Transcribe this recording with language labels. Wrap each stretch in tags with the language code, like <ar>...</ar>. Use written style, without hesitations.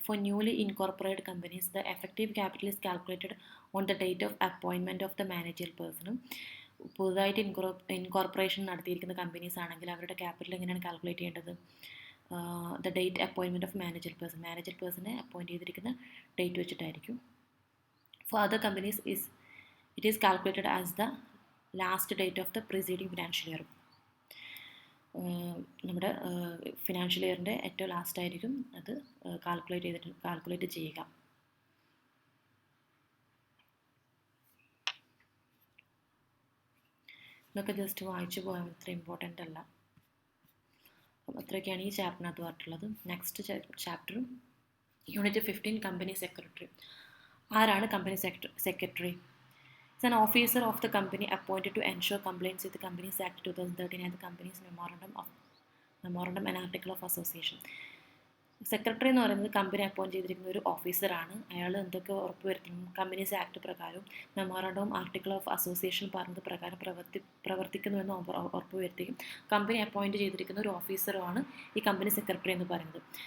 <en>For newly incorporated companies, the effective capital is calculated on the date of appointment of the managerial person.</en> <ml>പുതുതായിട്ട് incorporation നടത്തിയിരിക്കുന്ന companies ആണെങ്കിൽ അവരുടെ capital എങ്ങനെയാണ് calculate ചെയ്യേണ്ടത്?</ml> <en>the date appointment of manager പേഴ്സണെ</en> <ml>appoint ചെയ്തിരിക്കുന്ന date വെച്ചിട്ടായിരിക്കും.</ml> <en>For other companies it is calculated as the last date of the preceding financial year.</en> <ml>നമ്മുടെ financial ഇയറിൻ്റെ ഏറ്റവും ലാസ്റ്റ് ആയിരിക്കും അത് കാൽക്കുലേറ്റ് ചെയ്യുക. ഇതൊക്കെ ജസ്റ്റ് വായിച്ചു പോകാൻ അത്ര ഇമ്പോർട്ടൻ്റ് അല്ല. അപ്പം അത്രയൊക്കെയാണ് ഈ ചാപ്റ്ററിനകത്ത് പറഞ്ഞിട്ടുള്ളത്. Next chapter unit 15 company secretary. ആരാണ് company secretary?</ml> <en>Is an officer of the company appointed to ensure compliance with the Companies Act 2013 and the company's memorandum and article of association.</en> <ml>Secretary എന്ന് പറയുന്നത് company appoint ചെയ്തിരിക്കുന്ന ഒരു ഓഫീസറാണ്. അയാൾ എന്തൊക്കെ ഉറപ്പുവരുത്തണം? Companies act പ്രകാരവും മെമ്മോറണ്ടവും article of association പറഞ്ഞത് പ്രകാരം പ്രവർത്തിക്കുന്നുവെന്ന് ഉറപ്പുവരുത്തുകയും കമ്പനി അപ്പോയിൻറ്റ് ചെയ്തിരിക്കുന്ന ഒരു ഓഫീസറുമാണ് ഈ കമ്പനി സെക്രട്ടറി എന്ന് പറയുന്നത്.</ml>